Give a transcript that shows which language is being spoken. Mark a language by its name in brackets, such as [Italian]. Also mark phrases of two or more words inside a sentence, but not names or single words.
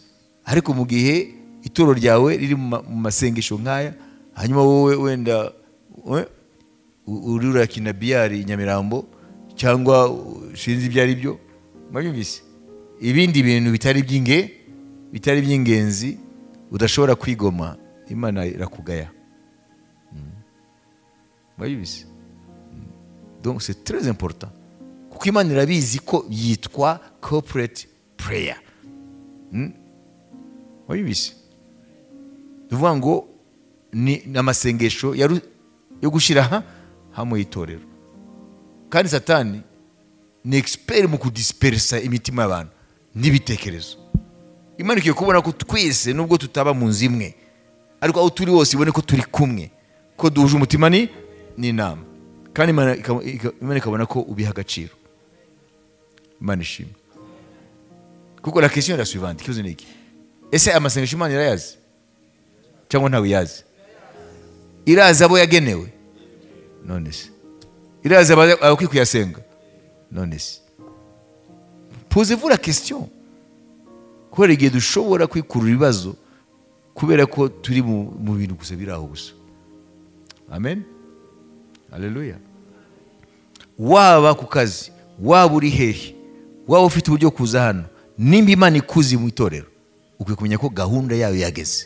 [Kinyarwanda] Ariko mu gihe itoro ryawe riri mu masengesho nkaya, hanyuma wowe wenda uri urakina biyari Nyamirambo cyangwa sinzi ibyo ari byo, mwabyumvise, ibindi bintu bitari by'ingenzi udashobora kwigoma, Imana irakugaya. Mwabyumvise? [French] Donc c'est très important, [Kinyarwanda] kuko Imana irabizi ko yitwa [English] corporate prayer. [Kinyarwanda] Mwabyumvise? Tuvuga ngo ni amasengesho yo gushyira hamwe itorero. Kandi Satani ni expert mu kudispersa imitima y'abantu n'ibitekerezo. Imana ikiye kubona ko twese nubwo tutaba mu nzu imwe, ariko aho turi hose ibone ko turi kumwe, ko duhuje umutima n'inama. Kandi Imana ikabona ko ubiha agaciro. Imana ishimwe. Kuko [French] la question est la suivante, [Kinyarwanda] kibazo ni iki? Ese amasengesho Imana irayazi cyangwa ntawe yazi? Irazi abo yagenewe? None se irazi abo kwikuyasenga? None se [French] posez-vous la question. [Kinyarwanda] Kubera igihe dushobora kwikurura ibibazo kubera ko turi mu bintu gusa biraho gusa. Amen. Haleluya. Waba ku kazi, waba uri hehe, waba ufite uburyo kuza hano, nimba Imana ikuzi mu itorero, ukwiye kumenya ko gahunda yayo yageze.